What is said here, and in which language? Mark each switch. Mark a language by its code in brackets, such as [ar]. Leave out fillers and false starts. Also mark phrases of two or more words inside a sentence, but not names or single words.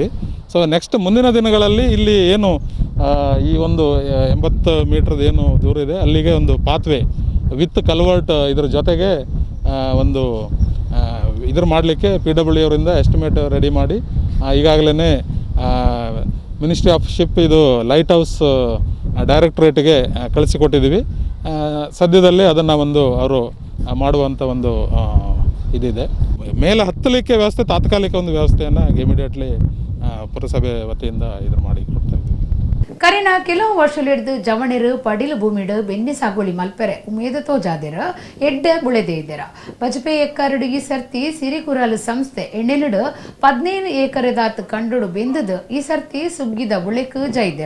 [en] so next [kn] ಮುಂದಿನ ದಿನಗಳಲ್ಲಿ ಇಲ್ಲಿ ಏನು ಈ ಒಂದು 80 ಮೀಟ್ರದ್ದು ಏನು ದೂರ ಇದೆ ಅಲ್ಲಿಗೆ ಒಂದು [en] pathway with culvert [kn] ಇದರ ಜೊತೆಗೆ ಒಂದು ಇದ್ರ ಮಾಡಲಿಕ್ಕೆ PWD ಅವರಿಂದ [en] estimate ready [kn] ಮಾಡಿ ಈಗಾಗಲೇ [en] ministry of ship [kn] ಇದು [en] light house directorate [kn] ಕಳಿಸಿಕೊಟ್ಟಿದ್ದೀವಿ. ಸದ್ಯದಲ್ಲೇ ಅದನ್ನು ಒಂದು ಅವರು ಮಾಡುವಂಥ ಒಂದು ಇದಿದೆ. ಮೇಲೆ ಹತ್ತಲಿಕ್ಕೆ ವ್ಯವಸ್ಥೆ ತಾತ್ಕಾಲಿಕ ಒಂದು ವ್ಯವಸ್ಥೆಯನ್ನು ಇಮಿಡಿಯೇಟ್ಲಿ ಪುರಸಭೆ ವತಿಯಿಂದ ಇದು ಮಾಡಿ ಕೊಡ್ತಾ ಇದ್ದೀವಿ. [tcy] ಕರಿನ ಕೆಲವು ವರ್ಷಲಿಡ್ದು ಜವಣಿರು ಪಡಿಲು ಭೂಮಿಡು ಬೆನ್ನಿ ಸಾಗುವಳಿ ಮಲ್ಪೆರೆ ಉಮೇದ ತೋಜಾದಿರ ಎಡ್ಡೆ ಬುಳೆದೇ ಇದ್ದೀರ. ಬಜಪೆ ಎಕ್ಕರಡು ಈ ಸರ್ತಿ ಸಿರಿಕುರಾಲು ಸಂಸ್ಥೆ ಎಣ್ಣೆಲಿಡು 15 ಏಕರೆದಾತ್ ಕಂಡುಡು ಬೆಂದದು ಈ ಸರ್ತಿ ಸುಗ್ಗಿದ ಬುಳೆಕ್ ಜೈದಿರ.